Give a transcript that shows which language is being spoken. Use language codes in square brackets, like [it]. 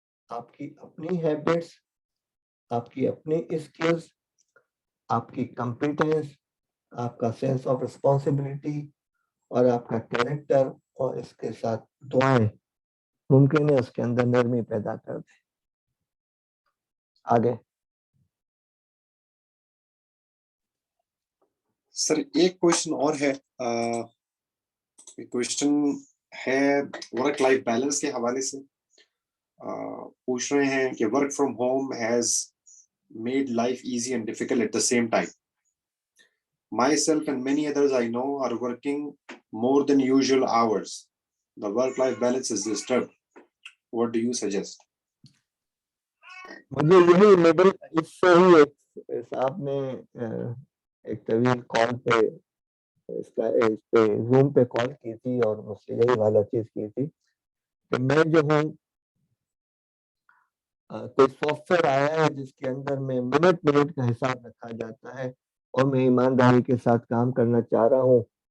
[ur] آپ کی اپنی ہیبٹس، آپ کی اپنی اسکلز، آپ کی کمپیٹنس، آپ کا سینس آف رسپانسبلٹی اور آپ کا کیریکٹر، اور اس کے ساتھ دعائیں ممکن ہے اس کے اندر نرمی پیدا کر دیں۔ آگے سر ایک کوشچن اور ہے، کوشچن ہے ورک لائف بیلنس کے حوالے سے۔ پوچھ رہے ہیں کہ [en] Work from home has made life easy and difficult at the same time. Myself and many others I know are working more than usual hours. The work-life balance is disturbed. What do you suggest? [ur] مجھے یہی middle اس سے ہی ایک صاحب نے ایک طویل کال پہ اس پہ زوم پہ کال کی تھی اور مجھ سے یہی والا چیز کی تھی کہ میں جو ہوں کوئی سافٹ ویئر آیا ہے جس کے اندر میں منٹ کا حساب رکھا جاتا ہے اور میں ایمانداری کے ساتھ کام کرنا چاہ رہا ہوں.